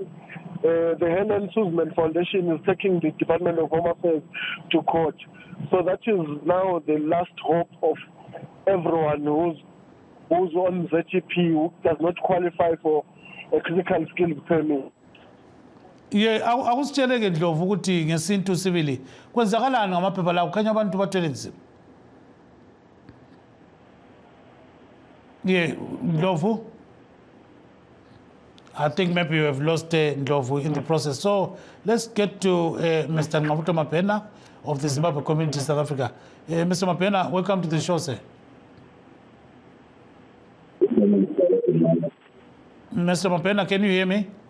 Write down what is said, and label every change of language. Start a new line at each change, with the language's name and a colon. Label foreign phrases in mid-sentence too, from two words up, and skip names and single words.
English: The Helen Suzman Foundation is taking the Department of Home Affairs to court. So that is now the last hope of everyone who's on ZTP who does not qualify for a critical skills permit. Yeah,
North Ndebele: akusitsheleke Ndlovu ukuthi ngesintu sibili kwenzakalani ngamaphepha lawo kukhanya abantu bathwele nzima.
English: Yeah, Ndlovu, I think maybe you have lost Ndlovu in the process. So let's get to Mr. Mapena of the Zimbabwe community in South Africa. Mr. Mapena, welcome to the show, sir. Mr. Mapena, can you hear me?